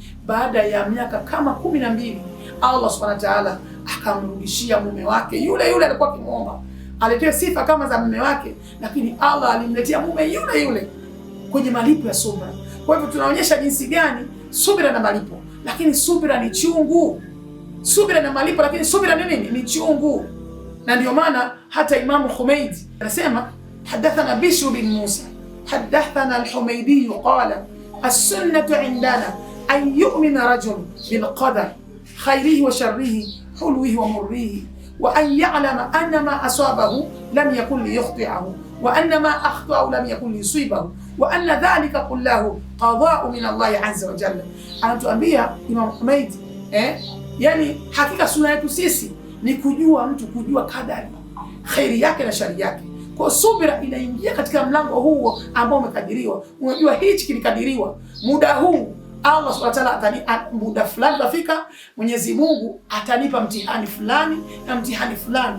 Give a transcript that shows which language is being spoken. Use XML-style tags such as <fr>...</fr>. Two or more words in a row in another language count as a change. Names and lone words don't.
<sw>Baada ya miaka kama 12 Allah</sw> <ar>سبحانه وتعالى</ar> <sw>akamrudishia mume wake yule yule alikuwa akimuomba, aletea sifa kama za mume wake, lakini Allah alimletea mume yule yule kwenye malipo ya subra. Kwa hivyo tunaonyesha jinsi gani subira na malipo, lakini subira ni chungu. Subira na malipo, lakini subira ni nini? Ni chungu. Na ndio maana hata Imam Humaidi anasema,</sw> <ar>حدثنا بشر بن موسى حدثنا الحميدي قال السنة عندنا أن يؤمن رجل بالقدر خيره وشره حلوه ومره وأن يعلم أن ما أصابه لم يكن ليخطئه وأن ما أخطأه لم يكن ليصيبه وأن ذلك كله قضاء من الله عز وجل.</ar> <sw>Anatuambia Imam Humaidi yani hakika sunna yetu sisi ni kujua kadari, khairi yake na shari yake. Kwa subira inaingia katika mlango huo ambao umekadiriwa. Unajua hichi kilikadiriwa, muda huu Allah</sw> <ar>سبحانه وتعالى</ar> <sw>muda fulani utafika, Mwenyezi Mungu atanipa mtihani fulani na mtihani fulani.</sw>